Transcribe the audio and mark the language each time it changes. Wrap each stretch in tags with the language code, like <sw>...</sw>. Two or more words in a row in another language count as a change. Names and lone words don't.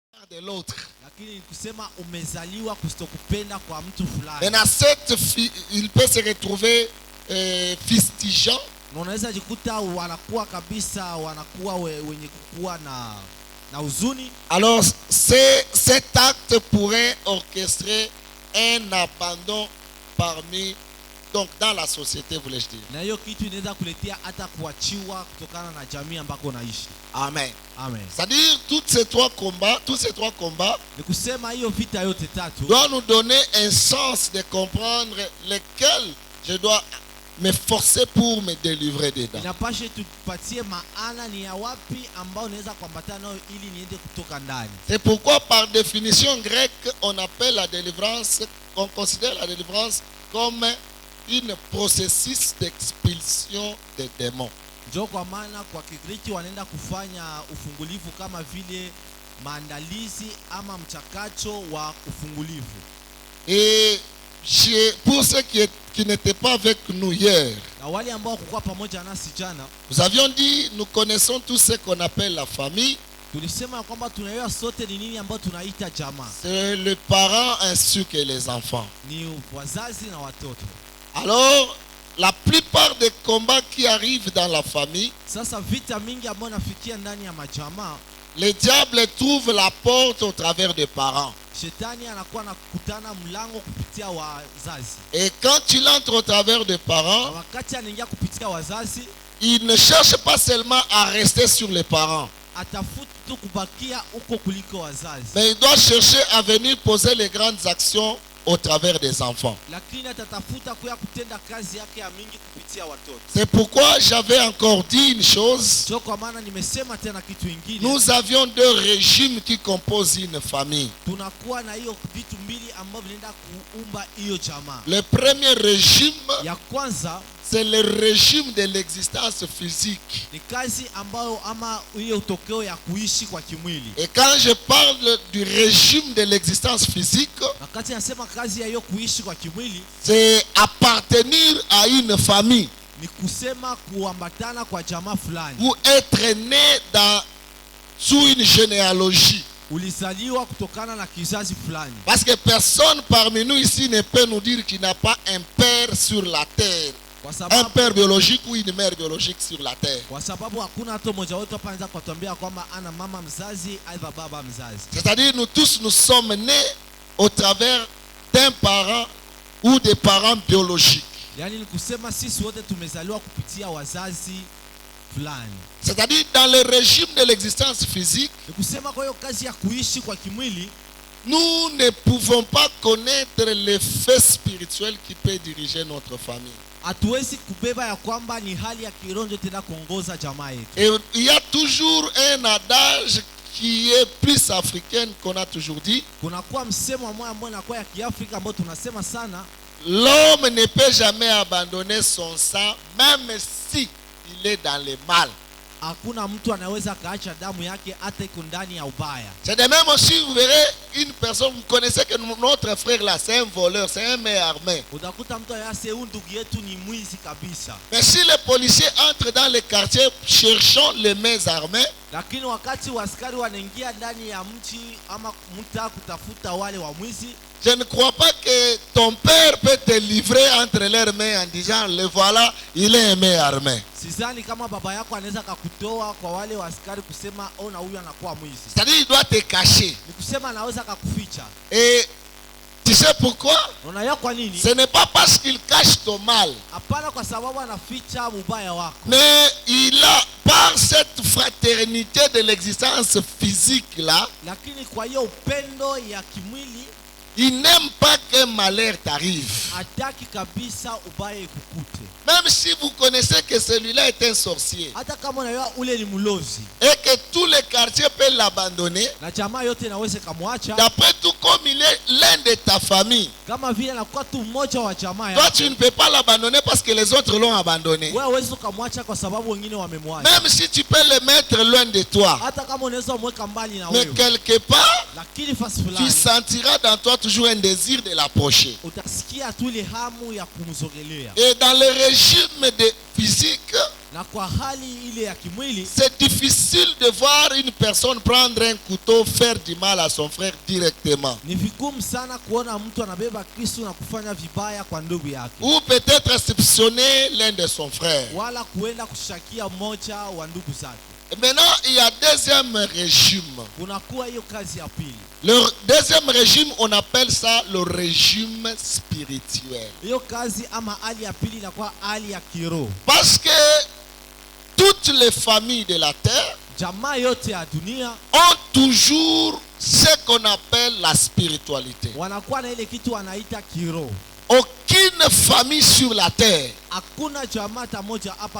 <fr>de l'autre.</fr> <sw>Lakini ni kusema umezaliwa kustokupenda kwa mtu fulani.</sw> <fr>Maintenant, il peut se retrouver fustigeant.</fr> <sw>Na unaweza jikuta wanakuwa kabisa, wanakuwa wenye kukua na huzuni.</sw> <fr>Alors, cet acte pourrait orchestrer un abandon parmi, donc dans la société, voulais-je dire.</fr> <sw>Na hiyo kitu inaweza kuletea hata kuachiwa kutokana na jamii ambako unaishi. Amen. Amen.</sw> <fr>C'est-à-dire, tous ces trois combats</fr> <sw>Ni kusema hiyo vita yote tatu</sw> <fr>doivent nous donner un sens de comprendre lequel je dois me forcer pour me délivrer dedans.</fr> <sw>inapashe tupatie maana ni ya wapi ambao unaweza kuambatana nayo ili niende kutoka ndani.</sw> <fr>C'est pourquoi par définition grecque on appelle la délivrance, on considère la délivrance comme un processus d'expulsion des démons.</fr> <sw>Ndio kwa maana kwa Kigiriki wanaenda kufanya ufungulivu kama vile maandalizi ama mchakato wa ufungulivu.</sw> <fr>Et pour ceux qui n'étaient pas avec nous hier,</fr> <sw>Na wale ambao kukua pamoja nasi jana,</sw> <fr>nous avions dit, nous connaissons tout ce qu'on appelle la famille.</fr> <sw>tulisema kwamba tunaelewa sote ni nini ambao tunaita jamaa.</sw> <fr>C'est les parents ainsi que les enfants.</fr> <sw>Ni wazazi na watoto.</sw> <fr>Alors, la plupart des combats qui arrivent dans la famille,</fr> <sw>Sasa vita mingi ambao nafikia ndani ya majamaa,</sw> <fr>le diable trouve la porte au travers des parents.</fr> <sw>shetani anakuwa anakutana mlango kupitia wazazi.</sw> <fr>Et quand il entre au travers des</fr> <sw>Na</sw> <fr>parents,</fr> <sw>wakati anaingia kupitia wazazi,</sw> <fr>il ne cherche pas seulement à rester sur les parents,</fr> <sw>atafuta tu kubakia huko kuliko wazazi.</sw> <fr>mais il doit chercher à venir poser les grandes actions au travers des enfants.</fr> <sw>Lakini atatafuta kuya kutenda kazi yake ya mingi kupitia watoto.</sw> <fr>C'est pourquoi j'avais encore dit une chose.</fr> <sw>Sio kwa maana nimesema tena kitu ingine.</sw> <fr>Nous avions deux régimes qui composent une famille.</fr> <sw>Tunakuwa na hiyo vitu mbili ambavyo vinaenda kuumba hiyo jamaa.</sw> <fr>Le premier régime,</fr> <sw>Ya kwanza</sw> <fr>c'est le régime de l'existence physique.</fr> <sw>ni kazi ambayo ama hiyo utokeo ya kuishi kwa kimwili.</sw> <fr>Et quand je parle du régime de l'existence physique,</fr> <sw>Wakati nasema kazi ya hiyo kuishi kwa kimwili,</sw> <fr>c'est appartenir à une famille</fr> <sw>ni kusema kuambatana kwa jamaa fulani.</sw> <fr>ou être né sous une généalogie.</fr> <sw>Ulizaliwa kutokana na kizazi fulani.</sw> <fr>Parce que personne parmi nous ici ne peut nous dire qu'il n'a pas un père sur la terre.</fr> <sw>Kwa</sw> <fr>Un</fr> <sw>sababu</sw> <fr>père biologique ou une mère biologique sur la terre.</fr> <sw>Kwa sababu hakuna hata mmoja wetu hapa anaweza kutuambia kwamba ana mama mzazi au baba mzazi.</sw> <fr>C'est-à-dire nous tous nous sommes nés au travers d'un parent ou des parents biologiques.</fr> <sw>Yaani ni kusema sisi wote tumezaliwa kupitia wazazi fulani.</sw> <fr>C'est-à-dire dans le régime de l'existence physique,</fr> <sw>Ni kusema kwa hiyo kazi ya kuishi kwa kimwili,</sw> <fr>nous ne pouvons pas connaître l'effet spirituel qui peut diriger notre famille.</fr> <sw>hatuwezi kubeba ya kwamba ni hali ya kiroho ndio tena kuongoza jamaa yetu.</sw> <fr>Et il y a toujours un adage qui est plus africain qu'on a toujours dit.</fr> <sw>Kunakuwa msemo mmoja ambao unakuwa ya Kiafrika ambao tunasema sana,</sw> <fr>L'homme ne peut jamais abandonner son sang, même si il est dans le mal.</fr> <sw>hakuna mtu anaweza kaacha damu yake hata iko ndani ya ubaya.</sw> <fr>C'est de même aussi, vous verrez une personne, vous connaissez que notre frère là, c'est un voleur, c'est un main armé.</fr> <sw>Utakuta mtu ayase huyu ndugu yetu ni mwizi kabisa.</sw> <fr>Mais si les policiers entrent dans les quartiers cherchant les mains armées,</fr> <sw>Lakini wakati askari wanaingia ndani ya mji ama mtaa kutafuta wale wa mwizi,</sw> <fr>je ne crois pas que ton père peut te livrer entre leurs mains en disant, le voilà, il est un main armé.</fr> <sw>sidhani kama baba yako anaweza kakutoa kwa wale wa askari kusema ona huyu anakuwa mwizi.</sw> <fr>C'est-à-dire il doit te cacher.</fr> <sw>Ni kusema anaweza kakuficha.</sw> <fr>Et tu sais pourquoi?</fr> <sw>Unajua kwa nini?</sw> <fr>Ce n'est pas parce qu'il cache ton mal,</fr> <sw>Hapana kwa sababu anaficha ubaya wako.</sw> <fr>mais il a, par cette fraternité de l'existence physique là,</fr> <sw>Lakini kwa hiyo upendo ya kimwili</sw> <fr>il n'aime pas qu'un malheur t'arrive.</fr> <sw>hataki kabisa ubaya ikukute.</sw> <fr>Même si vous connaissez que celui-là est un sorcier</fr> <sw>Hata kama unajua ule ni mlozi</sw> <fr>et que tous les quartiers peuvent l'abandonner,</fr> <sw>na jamaa yote inaweza kumwacha,</sw> <fr>d'après tout, comme il est l'un de ta famille,</fr> <sw>kama vile anakuwa tu mmoja wa jamaa</sw> <fr>toi</fr> <sw>yako,</sw> <fr>tu ne peux pas l'abandonner parce que les autres l'ont abandonné.</fr> <sw>wewe huwezi kumwacha kwa sababu wengine wamemwacha.</sw> <fr>Même si tu peux le mettre loin de toi,</fr> <sw>Hata kama unaweza umweka mbali na</sw> <fr>mais</fr> <sw>wewe,</sw> <fr>quelque part,</fr> <sw>lakini fasi</sw> <fr>tu</fr> <sw>fulani</sw> <fr>sentiras dans toi toujours un désir de l'approcher.</fr> <sw>utasikia tu ile hamu ya kumzogelea.</sw> <fr>Et dans le régime de physique,</fr> <sw>Na kwa hali ile ya kimwili,</sw> <fr>c'est difficile de voir une personne prendre un couteau, faire du mal à son frère directement.</fr> <sw>ni vigumu sana kuona mtu anabeba kisu na kufanya vibaya kwa ndugu yake,</sw> <fr>Ou peut-être exceptionner l'un de son frère.</fr> <sw>wala kuenda kushakia mmoja wa ndugu zake.</sw> <fr>Et maintenant, il y a deuxième régime.</fr> <sw>Kunakuwa hiyo kazi ya pili.</sw> <fr>Le deuxième régime, on appelle ça le régime spirituel.</fr> <sw>Hiyo kazi ama hali ya pili inakuwa hali ya kiroho.</sw> <fr>Parce que toutes les familles de la terre</fr> <sw>Jamaa yote ya dunia</sw> <fr>ont toujours ce qu'on appelle la spiritualité.</fr> <sw>wanakuwa na ile kitu wanaita kiroho.</sw> <fr>Aucune famille sur la terre</fr> <sw>Hakuna jamaa hata moja hapa</sw>